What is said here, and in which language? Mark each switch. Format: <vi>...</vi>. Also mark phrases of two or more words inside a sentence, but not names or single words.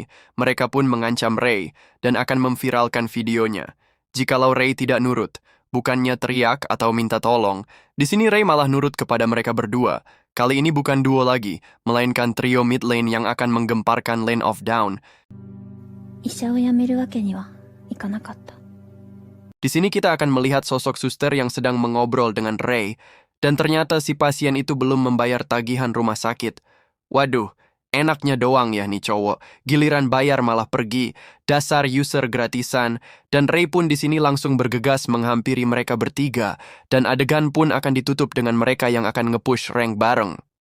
<id>Mereka pun mengancam Rei dan akan memviralkan videonya. Jikalau Rei tidak nurut, bukannya teriak atau minta tolong, di sini Rei malah nurut kepada mereka berdua. Kali ini bukan duo lagi, melainkan trio</id> <en>mid lane</en> <id>yang akan menggemparkan Lane of Down.</id> <ja>医者を辞めるわけにはいかなかった。</ja> <id>Di sini kita akan melihat sosok suster yang sedang mengobrol dengan Ray, dan ternyata si pasien itu belum membayar tagihan rumah sakit. Waduh, enaknya doang ya nih cowok. Giliran bayar malah pergi. Dasar user gratisan. Dan Ray pun di sini langsung bergegas menghampiri mereka bertiga, dan adegan pun akan ditutup dengan mereka yang akan</id> <en>nge-push rank</en> <id>bareng.</id>